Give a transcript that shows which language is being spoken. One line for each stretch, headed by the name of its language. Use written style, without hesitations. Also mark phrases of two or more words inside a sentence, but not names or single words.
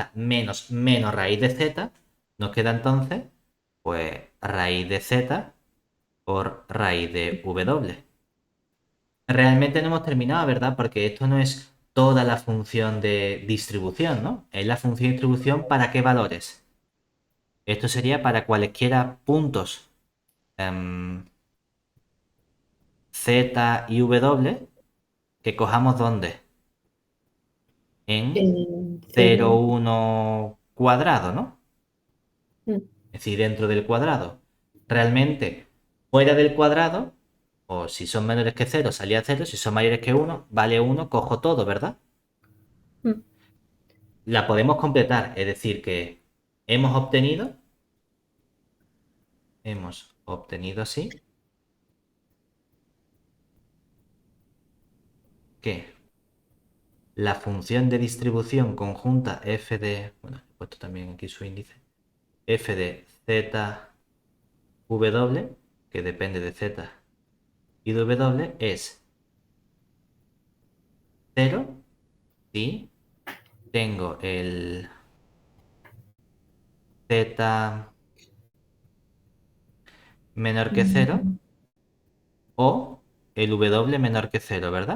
Spanish: z menos raíz de z, nos queda entonces, pues, raíz de z por raíz de w. Realmente no hemos terminado, ¿verdad? Porque esto no es toda la función de distribución, ¿no? Es la función de distribución para qué valores. Esto sería para cualesquiera puntos z y w que cojamos ¿dónde? En En cero cero. uno cuadrado, ¿no? Mm. Es decir, dentro del cuadrado. Realmente, fuera del cuadrado, o si son menores que cero salía cero. Si son mayores que uno vale uno, cojo todo, ¿verdad? Mm. La podemos completar, es decir, que hemos obtenido así que la función de distribución conjunta f de, bueno, he puesto también aquí su índice, f de z w, que depende de z y de w, es 0 si tengo el z menor que 0 o el w menor que 0, ¿verdad?